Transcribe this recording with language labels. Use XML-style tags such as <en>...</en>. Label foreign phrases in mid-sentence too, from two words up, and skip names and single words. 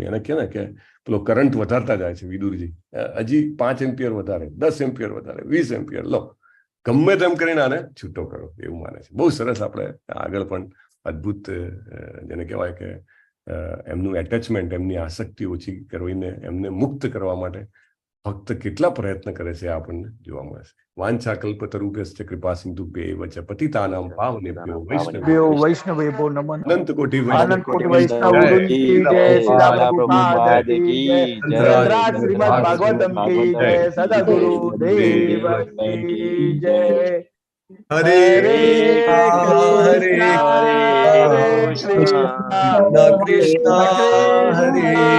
<gu>અને કે ને કે પેલો કરંટ વધારતા જાય છે વિદુરજી, હજી 5 એમ્પિયર વધારે, 10 એમ્પિયર વધારે, 20 એમ્પિયર, લો ગમે તેમ કરીને આને છૂટો કરો, એવું માને છે. બહુ સરસ. આપણે આગળ પણ અદ્ભુત જેને કહેવાય કે એમનું એટેચમેન્ટ, એમની આસક્તિ ઓછી કરીને એમને મુક્ત કરવા માટે ભક્ત કેટલા પ્રયત્ન કરે છે આપણને જોવા મળે છે.</gu> <sa>વાંછા કલ્પતરુભ્યશ્ચ કૃપા સિંધુભ્યૈવ ચ પતિતાનાં પાવનેભ્યો વૈષ્ણવેભ્યો નમઃ.</sa> <gu>અનંત કોટિ અનંત કોટિ વૈષ્ણવ વૃંદ કી જય, શીલા પ્રભુપાદ કી જય, ગ્રંથરાજ શ્રીમદ ભાગવતમ કી જય, સદગુરુ દેવ કી જય.</gu> <sa>હરે કૃષ્ણ હરે</sa>